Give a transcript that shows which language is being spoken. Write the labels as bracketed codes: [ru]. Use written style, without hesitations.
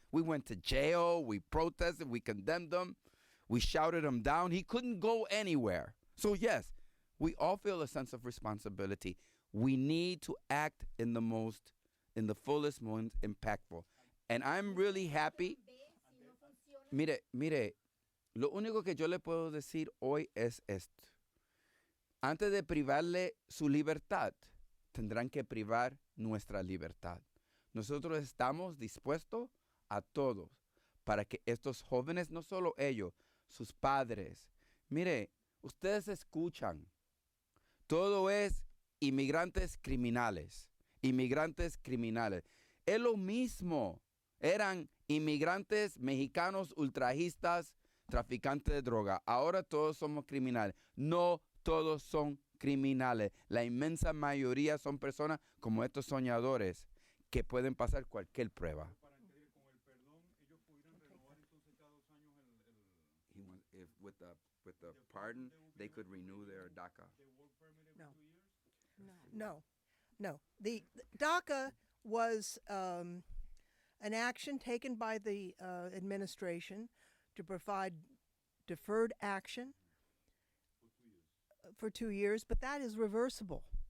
[en] We went to jail. We protested. We condemned him. We shouted him down. He couldn't go anywhere. So yes, we all feel a sense of responsibility. We need to act in the fullest, most impactful. And I'm really happy. [es] Mire, lo único que yo le puedo decir hoy es esto. Antes de privarle su libertad, tendrán que privar nuestra libertad. Nosotros estamos dispuestos a todos para que estos jóvenes, no solo ellos, sus padres, mire, ustedes escuchan, todo es inmigrantes criminales, inmigrantes criminales. Es lo mismo, eran inmigrantes mexicanos ultrajistas, traficantes de droga. Ahora todos somos criminales. No todos son criminales. La inmensa mayoría son personas como estos soñadores que pueden pasar cualquier prueba. [en] With the pardon, they could renew their DACA. No. The DACA was an action taken by the administration to provide deferred action for 2 years, but that is reversible.